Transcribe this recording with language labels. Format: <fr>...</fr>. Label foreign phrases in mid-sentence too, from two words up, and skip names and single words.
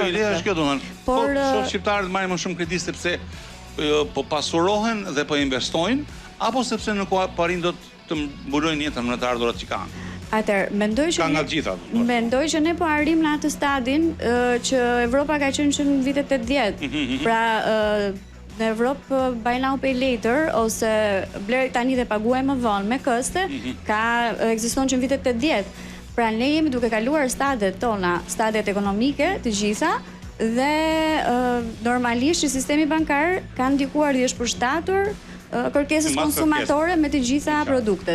<sq>Jo, ideja është kjo domethënë. Por shqiptarët marrin më shumë kredi sepse po pasurohen dhe po investojnë, apo sepse nuk po arrin dot të mbulojnë jetën me të ardhurat që kanë. Mendoj që ne po arrim në atë stadin që Evropa ka qenë që në vitet 80. Pra në Evropë</sq> <en>buy now pay later</en> <sq>ose bler tani dhe paguaj më vonë me këste, ekziston që në vitet 80. Pra ne jemi duke kaluar stadet tona, stadet ekonomike të gjitha, dhe normalisht që sistemi bankar ka ndikuar dhe është përshtatur kërkesës konsumatore me të gjitha produktet.</sq>